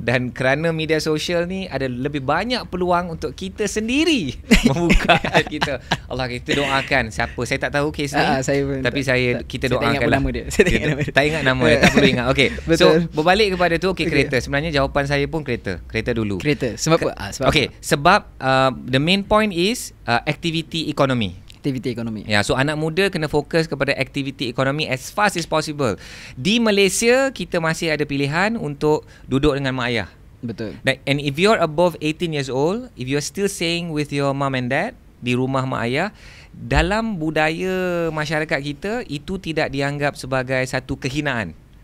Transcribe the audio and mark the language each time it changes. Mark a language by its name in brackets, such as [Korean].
[Malay] Dan kerana media sosial ni ada lebih banyak peluang untuk kita sendiri membuka aib kita. Allah, kita doakan siapa, saya tak tahu kes ni, saya pun tapi kita saya doakan lah. tak ingat nama dia. Tak perlu ingat. Okay. So Betul. berbalik kepada tu, kereta. Sebenarnya jawapan saya pun kereta dulu. Kereta. Sebab apa? Sebab [English] the main point is activity economy. [Malay] Aktiviti ekonomi. Ya, so anak muda kena fokus kepada aktiviti ekonomi [English] as fast as possible. [Malay] Di Malaysia kita masih ada pilihan untuk duduk dengan mak ayah. Betul. [English] And if you're above 18 years old, if you're still staying with your mom and dad [Malay] di rumah mak ayah, dalam budaya masyarakat kita itu tidak dianggap sebagai satu kehinaan.